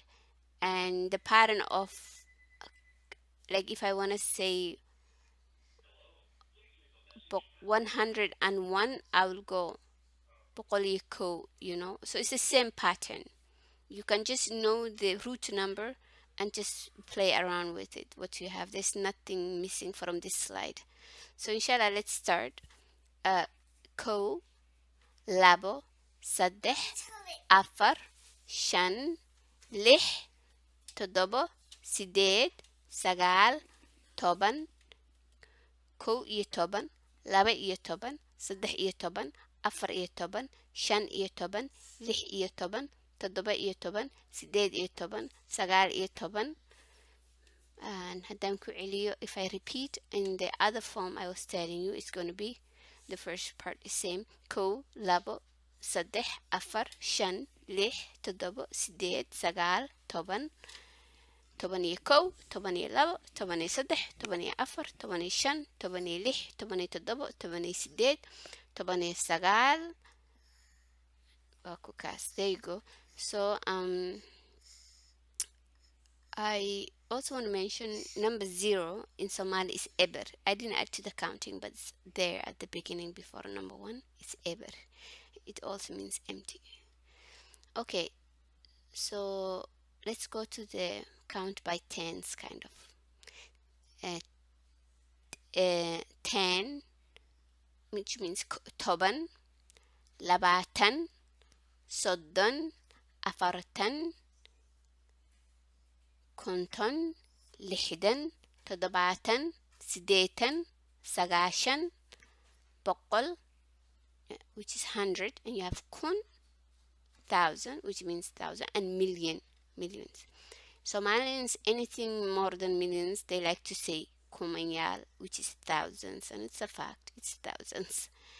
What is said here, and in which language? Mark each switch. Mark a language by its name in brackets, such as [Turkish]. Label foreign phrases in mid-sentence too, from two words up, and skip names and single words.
[English] And the pattern of, like if I want to say 101, I will go Pokoliko, So it's the same pattern. You can just know the root number and just play around with it, what you have. There's nothing missing from this slide. So inshallah, let's start. [Somali] Ko, labo, sadeh, afar, shan, lih, todobo, sideed, sagaal, toban, kow iyo toban, laba iyo toban, saddex iyo toban, afar iyo toban, shan iyo toban, lix iyo toban, toddoba iyo toban, sideed iyo toban, sagaal iyo toban. And haddaan ku celiyo, [English] if I repeat in the other form I was telling you, it's going to be the first part is same. [Somali] Kow, labo, saddex, afar, shan, lix, toddoba, sideed, sagaal, toban. toban iyo kow, toban iyo labo, toban iyo saddex, toban iyo afar, toban iyo shan, toban iyo lix, toban iyo toddoba, toban iyo sideed, toban iyo sagaal. [English] There you go. So I also want to mention number 0 in Somali is eber. I didn't add to the counting, but it's there at the beginning before number 1. It's eber. It also means empty. Okay, so let's go to the count by tens kind of. [Somali] 10, [English] which means [Somali] toban, labatan, soddon, afartan, konton, lixdan, toddobaatan, sideetan, sagaashan, boqol, [English] which is 100, and you have kun, 1,000, which means 1,000, and millions. Somalians, anything more than millions, they like to say kumanyal, which is thousands, and it's a fact, it's thousands.